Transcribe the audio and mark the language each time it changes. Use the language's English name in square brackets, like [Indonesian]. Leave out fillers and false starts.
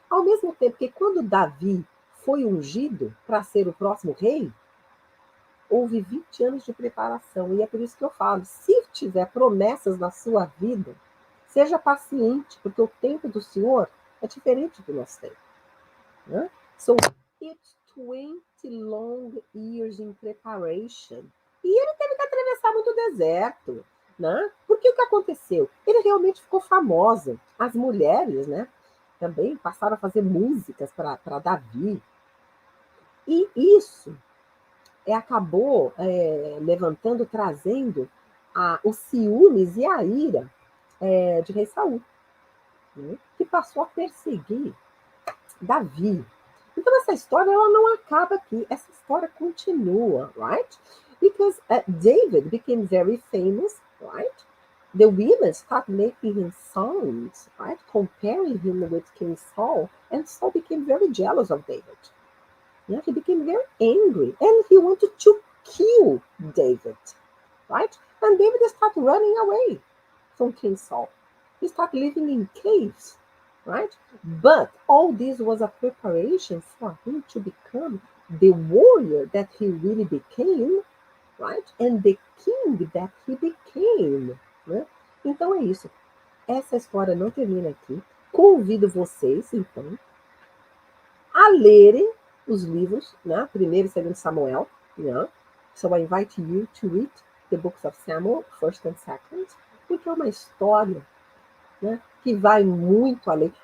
[Portuguese] Ao mesmo tempo que quando Davi foi ungido para ser o próximo rei, houve 20 anos de preparação. E é por isso que eu falo, se tiver promessas na sua vida, seja paciente, porque o tempo do Senhor é diferente do nosso tempo. Né? [English] So, it's 20 long years in preparation. [Portuguese] E ele teve que atravessar muito deserto. Né? Porque o que aconteceu? Ele realmente ficou famoso. As mulheres, né, também passaram a fazer músicas para Davi. E isso acabou levantando, trazendo os ciúmes e a ira de rei Saul, né, que passou a perseguir Davi. Então, essa história ela não acaba aqui. Essa história continua, right? [English] Because David became very famous, right? The women start making him songs, right? Comparing him with King Saul. And Saul became very jealous of David. Yeah, he became very angry. And he wanted to kill David, right? And David started running away from King Saul. He started living in caves, right? But all this was a preparation for him to become the warrior that he really became, right? And the king that he became, né? [Portuguese] Então é isso. Essa história não termina aqui. Convido vocês, então, a lerem os livros, né? Primeiro e segundo Samuel, né? [English] So I invite you to read the books of Samuel, first and second, [Portuguese] porque é uma história, né, que vai muito além.